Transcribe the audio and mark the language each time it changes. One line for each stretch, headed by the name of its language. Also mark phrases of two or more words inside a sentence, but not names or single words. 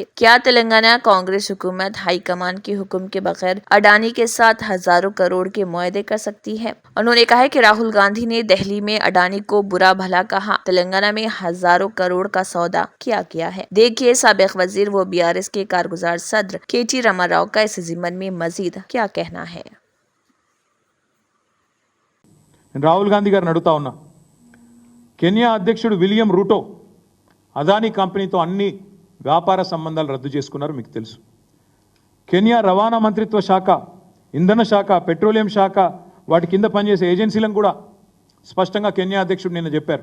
Urdu: کیا تلنگانہ کانگریس حکومت ہائی کمان کے حکم کے بغیر اڈانی کے ساتھ ہزاروں کروڑ کے معاہدے کر سکتی ہے؟ انہوں نے کہا کہ راہل گاندھی نے دہلی میں اڈانی کو برا بھلا کہا، تلنگانہ میں ہزاروں کروڑ کا سودا کیا گیا ہے۔ دیکھیے سابق وزیر و BRS کے کارگزار صدر KT راما کا اس ضمن میں مزید کیا کہنا ہے۔
Telugu: రాహుల్ గాంధీ గారిని అడుగుతా ఉన్నా, కెన్యా అధ్యక్షుడు విలియం రూటో అదానీ కంపెనీతో అన్ని వ్యాపార సంబంధాలు రద్దు చేసుకున్నారు, మీకు తెలుసు. కెన్యా రవాణా మంత్రిత్వ శాఖ, ఇంధన శాఖ, పెట్రోలియం శాఖ, వాటి కింద పనిచేసే ఏజెన్సీలను కూడా స్పష్టంగా కెన్యా అధ్యక్షుడు నిన్న చెప్పారు.